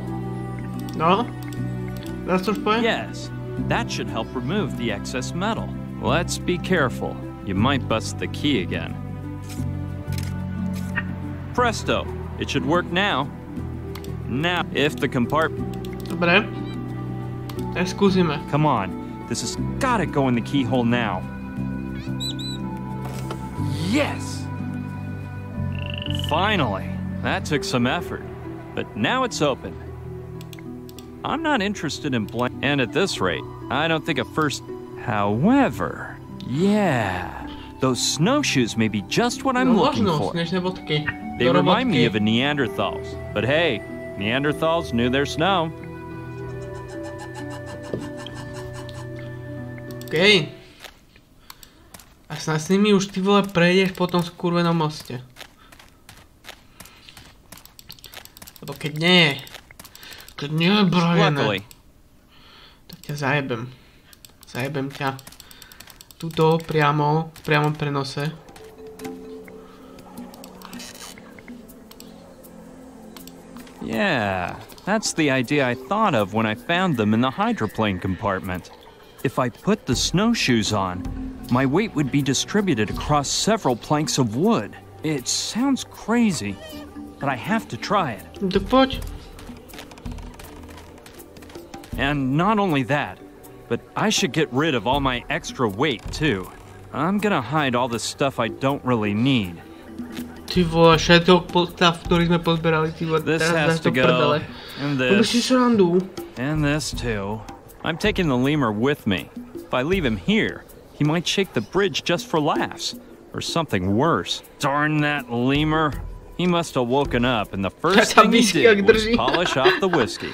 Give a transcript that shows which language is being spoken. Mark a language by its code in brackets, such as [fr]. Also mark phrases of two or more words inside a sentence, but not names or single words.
[sk] No? That's to spoje? [en] Yes, that should help remove the excess metal. Let's be careful. You might bust the key again. Presto! It should work now. Now, if the compartment... [sk] Dobre. Tak skúsime. [en] Come on, this has gotta go in the keyhole now. Yes! Finally! That took some effort, but now it's open. I'm not interested in and at this rate, I don't think at first... However, yeah, those snowshoes may be just what I'm looking for. [sk] Snežné bodky. [en] They remind me of a Neanderthals, but hey, Neanderthals knew their snow. OK. [sk] A snad s nimi už ty vole prejdeš po tom skurvenom moste. Lebo keď nie je brojené, tak ťa zajebem. Zajebem ťa. Tuto priamo, v priamom prenose. [en] Yeah, that's the idea I thought of when I found them in the hydroplane compartment. If I put the snowshoes on, my weight would be distributed across several planks of wood. It sounds crazy, but I have to try it. [sk] Tak poď. [en] And not only that, but I should get rid of all my extra weight too. I'm gonna hide all the stuff I don't really need. [sk] Ty vole, všetok postav, ktorý sme pozberali, ty vole, [en] This [sk] teraz [en] has to go, and this, and this too. I'm taking the lemur with me. If I leave him here, he might shake the bridge just for laughs, or something worse. Darn that lemur. He must have woken up, and the first thing he did was polish off the whiskey.